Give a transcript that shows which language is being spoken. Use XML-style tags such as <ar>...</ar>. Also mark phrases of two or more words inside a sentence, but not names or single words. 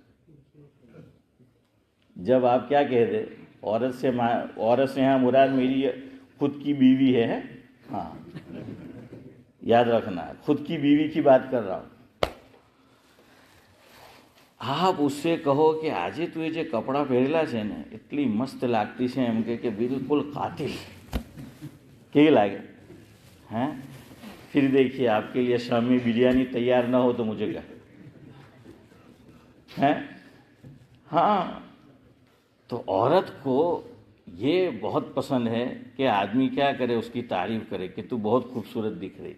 <ur>جب آپ کیا کہہ دے، عورت سے یہاں مراد میری خود کی بیوی ہے، ہاں یاد رکھنا، خود کی بیوی کی بات کر رہا ہوں۔ آپ اس سے کہو کہ آجے تو یہ کپڑا</ur> <gu>પહેરેલા છે ને એટલી મસ્ત લાગતી છે એમ કે બિલકુલ قاتل، કેવી લાગે ہیں؟</gu> <ur>پھر دیکھیے آپ کے لیے شامی بریانی تیار نہ ہو تو مجھے کیا ہیں؟ ہاں، تو عورت کو یہ بہت پسند ہے کہ آدمی کیا کرے، اس کی تعریف کرے کہ تو بہت خوبصورت دکھ رہی۔</ur>